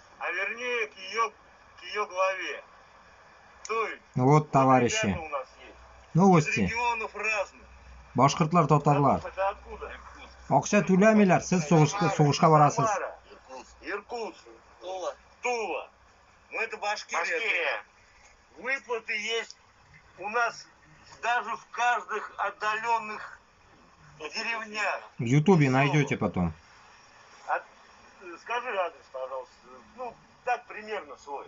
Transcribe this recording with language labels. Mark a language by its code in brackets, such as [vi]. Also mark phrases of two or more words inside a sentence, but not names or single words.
[ru] вернее к ее главе. То есть, Вот, товарищи, у нас есть. новости. Из регионов разных. [tt] Башкиртлар, татарлар. [ru] Это откуда? [tt] Акча төләмиләр, сез сугышка барасыз. [ru] Самара, Иркутск, Тула. Ну это Башкирия. Выплаты есть у нас даже в каждых отдаленных деревнях. В Ютубе найдете потом. Скажи адрес, пожалуйста. Ну, так примерно свой.